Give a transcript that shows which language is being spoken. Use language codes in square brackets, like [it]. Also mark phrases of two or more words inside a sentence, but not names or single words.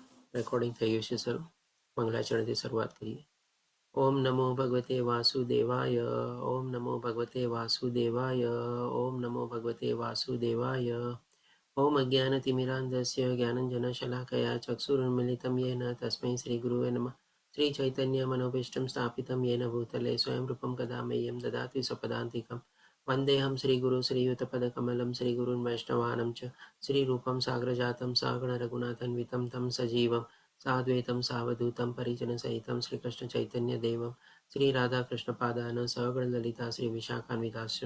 [gu] રેકોર્ડિંગ થઈ ગયું છે શરૂ. મંગલાચરણથી શરૂઆત કરીએ. [sa] ओम नमो भगवते वासुदेवाय. ओम नमो भगवते वासुदेवाय. ओम नमो भगवते वासुदेवाय. ओम अज्ञानतिमिरान्धस्य ज्ञानंजनशलाकया चक्षुरुन्मिलितं येन तस्मै श्रीगुरुवे नमः. श्रीचैतन्यमनोभीष्टं स्थापितं येन भूतले स्वयं रूपं कदा मह्यं ददाति स्वपदान्तिकं. वन्देऽहं श्रीगुरु श्रीयुतपदकमलं श्रीगुरुन् वैष्णवानं च श्रीरूपं साग्रजातं सागणरघुनाथन्वितं तं सजीवं साद्वैतं सावधूतं परिजनसहितं श्रीकृष्णचैतन्यदेवं श्रीराधाकृष्णपादान् सहगणललिता श्रीविशाखान्विताश्च.